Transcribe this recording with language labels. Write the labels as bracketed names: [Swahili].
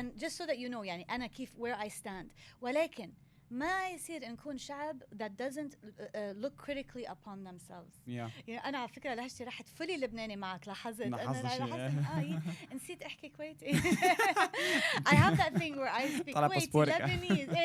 [English] And just so that you know [Arabic] يعني أنا كيف [English] where I stand. [Arabic] ولكن ما يصير نكون شعب [English] that doesn't look critically upon themselves. [Arabic] يعني أنا على فكرة لهجتي راحت فولي لبناني معك لاحظت. أنا نسيت أحكي كويتي. [English] I have that thing where I speak Kuwaiti, Lebanese.